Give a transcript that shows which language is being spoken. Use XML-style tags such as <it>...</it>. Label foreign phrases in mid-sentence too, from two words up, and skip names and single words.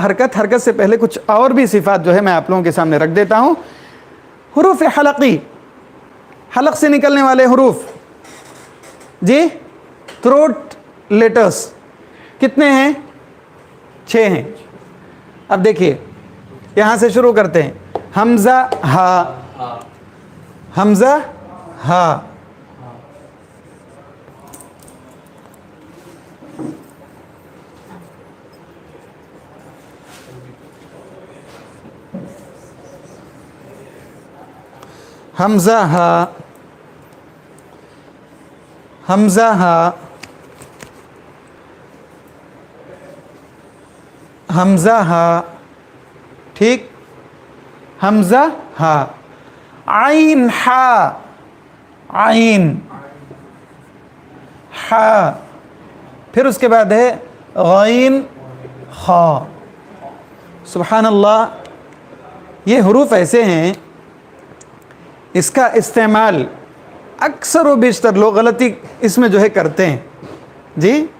<ur>حرکت سے پہلے کچھ اور بھی صفات جو ہے میں آپ لوگوں کے سامنے رکھ دیتا ہوں حروف حلقی حلق سے نکلنے والے حروف جی</ur> <en>throat letters</en> <ur>کتنے ہیں 6 ہیں اب دیکھیے یہاں سے شروع کرتے ہیں حمزہ ہا حمزہ ہا حمزہ ہا حمزہ ہا حمزہ ہا ٹھیک حمزہ ہا عین ہا عین ہا پھر اس کے بعد ہے غین خا</ur> <ar>سبحان اللہ</ar> <ur>یہ حروف ایسے ہیں اس کا استعمال اکثر و بیشتر لوگ غلطی اس میں جو ہے کرتے ہیں جی</ur>